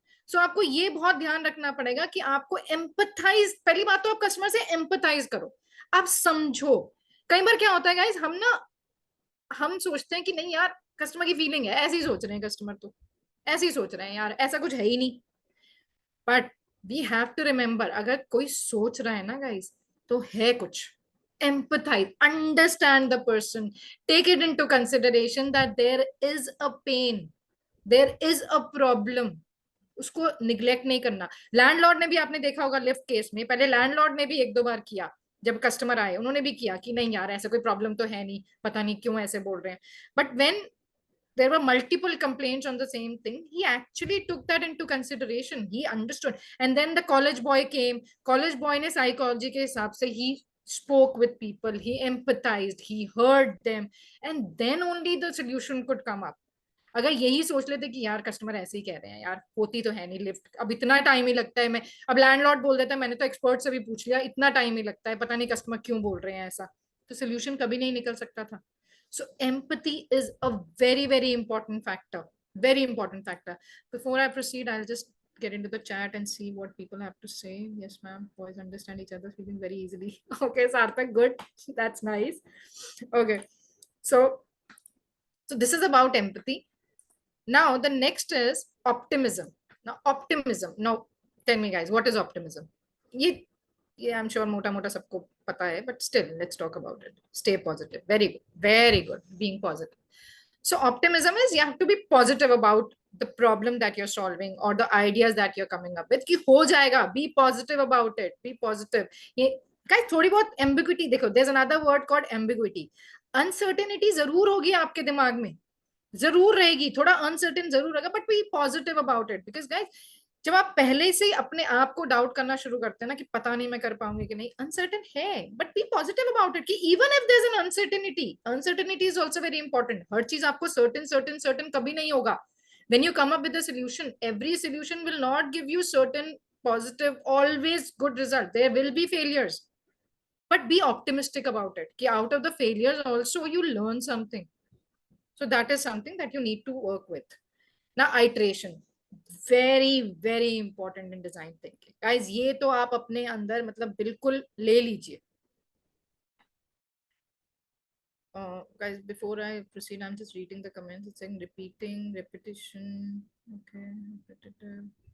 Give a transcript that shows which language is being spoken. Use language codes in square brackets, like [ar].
[hi] सो आपको ये बहुत ध्यान रखना पड़ेगा कि आपको एम्पथाइज, पहली बात तो आप कस्टमर से एम्पथाइज करो, आप समझो। कई बार क्या होता है गाइस, हम सोचते हैं कि नहीं यार कस्टमर की फीलिंग है, ऐसे ही सोच रहे हैं कस्टमर, तो ऐसे ही सोच रहे हैं यार, ऐसा कुछ है ही नहीं। [en] but we have to remember, [hi] अगर कोई सोच रहा है ना गाइस, तो है कुछ। [en] empathize, understand the person, take it into consideration that there is a pain, there is a problem। [hi] उसको निग्लेक्ट नहीं करना। लैंडलॉर्ड ने भी, आपने देखा होगा लिफ्ट केस में, पहले लैंडलॉर्ड ने भी एक दो बार किया, जब कस्टमर आए उन्होंने भी किया कि नहीं यार ऐसा कोई प्रॉब्लम तो है नहीं, पता नहीं क्यों ऐसे बोल रहे हैं। [en] But when there were multiple complaints on the same thing, he actually took that into consideration, he understood। And then the college boy came, college boy [hi] ने psychology के हिसाब से [en] he spoke with people, he empathized, he heard them, and then only the solution could come up। [hi] अगर यही सोच लेते कि यार कस्टमर ऐसे ही कह रहे हैं यार, होती तो है नहीं लिफ्ट, अब इतना टाइम ही लगता है, मैं अब लैंडलॉर्ड बोल देता है मैंने तो एक्सपर्ट से भी पूछ लिया, इतना टाइम ही लगता है, पता नहीं कस्टमर क्यों बोल रहे हैं ऐसा, तो सोल्यूशन कभी नहीं निकल सकता था। [en] So empathy is a very, very important factor. Very important factor. Before I proceed, I'll just get into the chat and see what people have to say. Yes, ma'am. Boys understand each other's feeling very easily. Okay, Sarthak, good. That's nice. Okay. So, so this is about empathy. Now the next is optimism. Now optimism. Now tell me guys, what is optimism? ये I am sure [hi] मोटा मोटा सबको पता है, [en] But still let's talk about it. Stay positive, very good, being positive. So optimism is you have to be positive about the problem that you're solving or the ideas that you're coming up with [hi] कि हो जाएगा, [en] be positive about it, be positive। ये guys [hi] थोड़ी बहुत ambiguity देखो, [en] there's another word called ambiguity। [hi] uncertainty जरूर होगी आपके दिमाग में, जरूर रहेगी, थोड़ा अनसर्टेन जरूर रहेगा, [en] But be positive about it. [hi] Because guys जब आप पहले से अपने आप को डाउट करना शुरू करते हैं ना कि पता नहीं मैं कर पाऊंगी कि नहीं, अनसर्टेन है, [en] But be positive about it कि even if there is an uncertainty, uncertainty is also very important. [hi] हर चीज आपको सर्टेन सर्टेन सर्टेन कभी नहीं होगा। [en] When you come up with a solution, every solution will not give you certain positive always good result, there will be failures, but be optimistic about it कि out of the failures also you learn something। So that is something that you need to work with। Now iteration, very important in design thinking guys। [hi] ये तो आप अपने अंदर मतलब बिल्कुल ले लीजिए। [en] Guys, before I proceed, I'm just reading the comments। It's saying repeating, repetition, okay, repetitive।